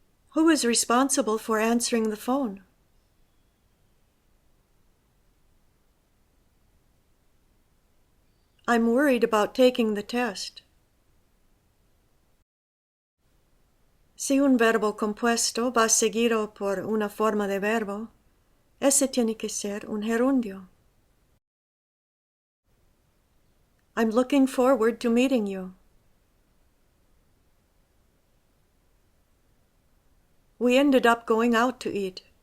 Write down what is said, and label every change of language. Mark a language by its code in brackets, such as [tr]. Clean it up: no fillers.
[en] Who is responsible for answering the phone? I'm worried about taking the test. [es] Si un verbo compuesto va seguido por una forma de verbo, ese tiene que ser un gerundio. [en] I'm looking forward to meeting you. We ended up going out to eat.